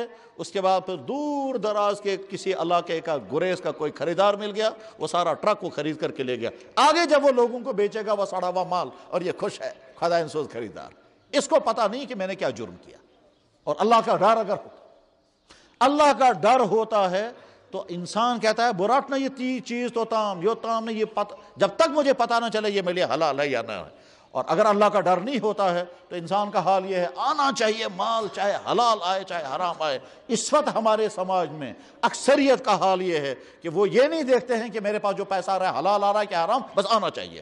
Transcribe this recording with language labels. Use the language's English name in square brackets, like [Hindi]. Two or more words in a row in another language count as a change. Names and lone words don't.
[Urdu] اس کے بعد پھر دور دراز کے کسی علاقے کا گریز کا کوئی خریدار مل گیا، وہ سارا ٹرک کو خرید کر کے لے گیا. آگے جب وہ لوگوں کو بیچے گا وہ سڑا ہوا مال اور یہ خوش ہے [Kashmiri] خدائن سوز [Urdu] خریدار. اس کو پتہ نہیں کہ میں نے کیا جرم کیا. اور اللہ کا ڈر اگر اللہ کا ڈر ہوتا ہے تو انسان کہتا ہے برات نہ یہ چیز تو تام یہ تام نہیں، یہ پتہ جب تک مجھے پتہ نہ چلے یہ میرے لیے حلال ہے یا نہ ہے. اور اگر اللہ کا ڈر نہیں ہوتا ہے تو انسان کا حال یہ ہے آنا چاہیے مال چاہے حلال آئے چاہے حرام آئے. اس وقت ہمارے سماج میں اکثریت کا حال یہ ہے کہ وہ یہ نہیں دیکھتے ہیں کہ میرے پاس جو پیسہ آ رہا ہے حلال آ رہا ہے کہ حرام، بس آنا چاہیے.